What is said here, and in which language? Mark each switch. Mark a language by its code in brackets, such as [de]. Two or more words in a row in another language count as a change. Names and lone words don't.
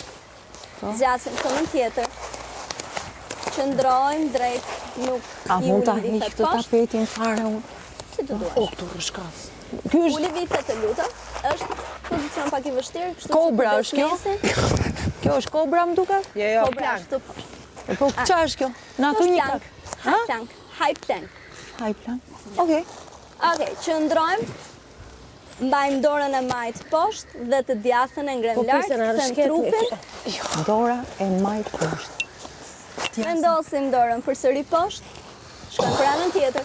[sq] Zgjasim këmbën tjetër. Qëndrojmë drejt, nuk A i mund ta uli hiq vithet të poshtë, tapetin fare unë? si të duash. Këtu rrshkas. Ky është Uli vithet të lutem, është pozicion pak i vështirë, kështu që Kobra kujdes është kjo? mesin. kjo është kobra më duket? Jo, Kobra plan. është këtu poshtë. Po ç'a është kjo? Na Kjo thu është një plank, kak. [en] high plank, high plank. Haj plan. Okej. [sq] Okej, qëndrojmë, mbajmë dorën e majtë poshtë dhe të djathtën e ngrem lart, pse na them rëshket trupin, Dora e majt poshtë. vendosim dorën përsëri poshtë, shkojmë për anën tjetër.